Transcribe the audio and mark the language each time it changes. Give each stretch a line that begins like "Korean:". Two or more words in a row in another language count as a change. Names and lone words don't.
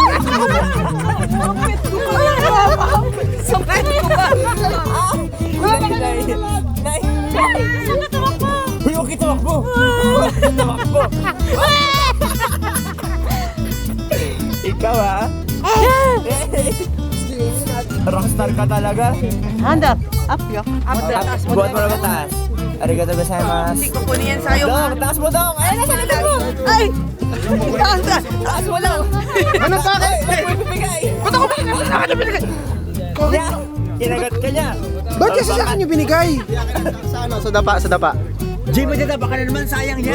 Filipino: Sakit ko ba? Nay! Uy, huwag tumakbo! Huwag tumakbo! Ikaw ha? Rockstar ka talaga.
English: Hand up. Up, yo. Up,
Filipino: taas mo. Buhat mo na ba taas?
Japanese: ありがとうございます.
Filipino: Hindi ko kunin yan sa'yo. Dong, taas mo dong! Ay, nasa likod mo! Ay! Taas mo lang. Ano sa akin? Ba't ako binigay? Sa akin binigay? Kinagat ka niya. Ba't kasi sa akin yung binigay? Sa ano? Sa dapa, sa dapa. Jay, magdada, baka na naman sayang yan.